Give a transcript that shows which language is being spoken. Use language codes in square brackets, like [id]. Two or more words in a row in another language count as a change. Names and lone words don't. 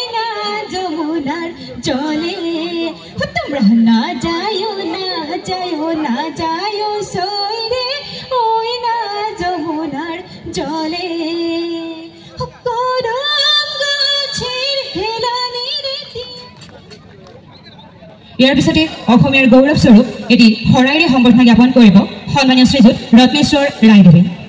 [bn] না যমুনার জলে, তোমরা না যায়ো না যায়ো সোহিরে ওই না যমুনার জলে। [as] ইয়াৰ পিছতে অসমীয়াৰ গৌৰৱস্বৰূপ এটি শৰাইৰে সম্বৰ্ধনা জ্ঞাপন কৰিব সন্মানীয় শ্ৰীযুত ৰত্নেশ্বৰ ৰায়দেৱে।